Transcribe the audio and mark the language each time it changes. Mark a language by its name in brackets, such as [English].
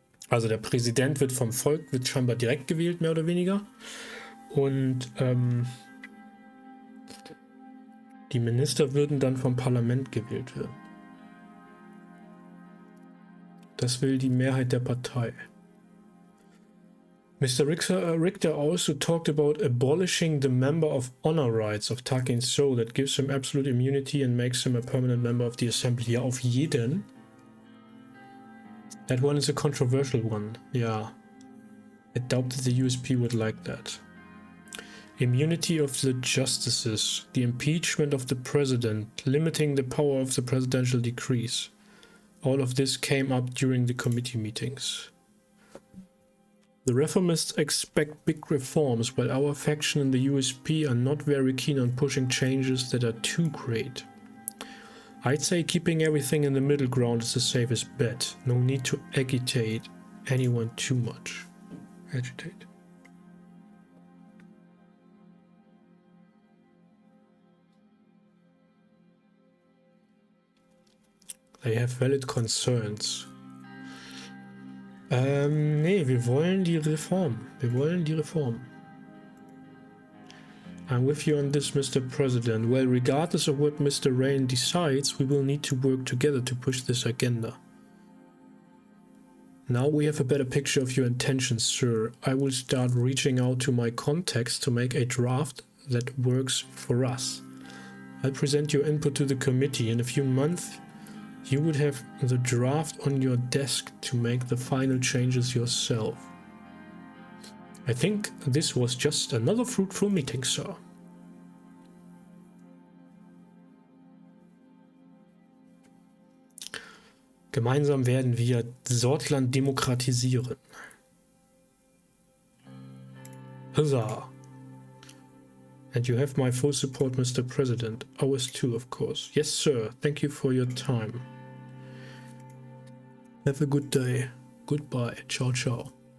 [German] Also der Präsident wird vom Volk, wird scheinbar direkt gewählt, mehr oder weniger. Und die Minister würden dann vom Parlament gewählt werden. Das will die Mehrheit der Partei. [English] Mr. Richter also talked about abolishing the member of honor rights of Takin So that gives him absolute immunity and makes him a permanent member of the assembly. [German] Ja, auf jeden. [English] That one is a controversial one. Yeah. I doubt that the USP would like that. Immunity of the justices, the impeachment of the president, limiting the power of the presidential decrees. All of this came up during the committee meetings. The reformists expect big reforms, while our faction in the USP are not very keen on pushing changes that are too great. I'd say keeping everything in the middle ground is the safest bet. No need to agitate anyone too much. Agitate. They have valid concerns. [German] Nee, wir wollen die Reform. Wir wollen die Reform. [English] I'm with you on this, Mr. President. Well, regardless of what Mr. Rayne decides, we will need to work together to push this agenda. Now we have a better picture of your intentions, sir. I will start reaching out to my contacts to make a draft that works for us. I'll present your input to the committee. In a few months, you would have the draft on your desk to make the final changes yourself. I think this was just another fruitful meeting, sir. [German] Gemeinsam werden wir Sordland demokratisieren. [English] Huzzah! And you have my full support, Mr. President. Ours too, of course. Yes, sir. Thank you for your time. Have a good day. Goodbye. Ciao, ciao.